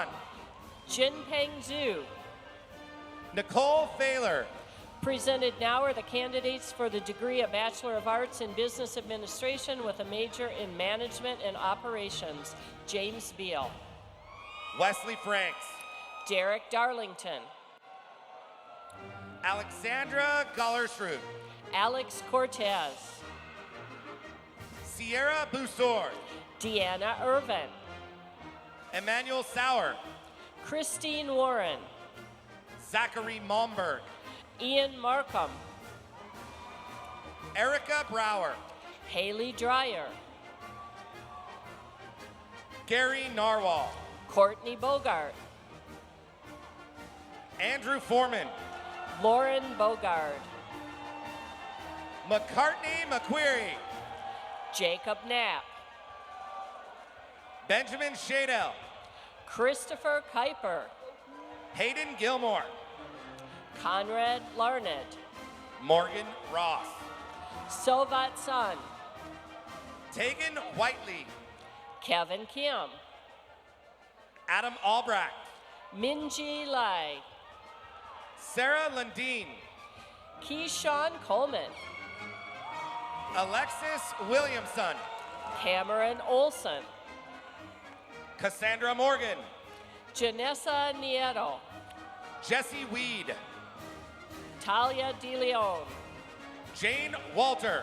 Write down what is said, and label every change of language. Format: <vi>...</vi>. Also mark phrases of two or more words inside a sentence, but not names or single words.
<en>Jinpeng Zhu. Nicole Thaler. Presented now are the candidates for the degree of Bachelor of Arts in Business Administration with a major in Management and Operations. James Beal. Wesley Franks. Derek Darlington. Alexandra Gallersrud. Alex Cortez. Sierra Busor. Deanna Irvin. Emmanuel Sauer. Christine Warren. Zachary Malmberg. Ian Markham. Erica Brower. Haley Dreyer. Gary Narwhal. Courtney Bogart. Andrew Foreman. Lauren Bogard. McCartney McQuarrie. Jacob Knapp. Benjamin Shadell. Christopher Kuiper. Hayden Gilmore. Conrad Larned. Morgan Ross. Sovat Sun. Tegan Whiteley. Kevin Kim. Adam Albrecht. Minji Lai. Sarah Lundeen. Keyshawn Coleman. Alexis Williamson. Cameron Olson. Cassandra Morgan. Janessa Nieto. Jesse Weed. Talia DeLeon. Jane Walter.</en>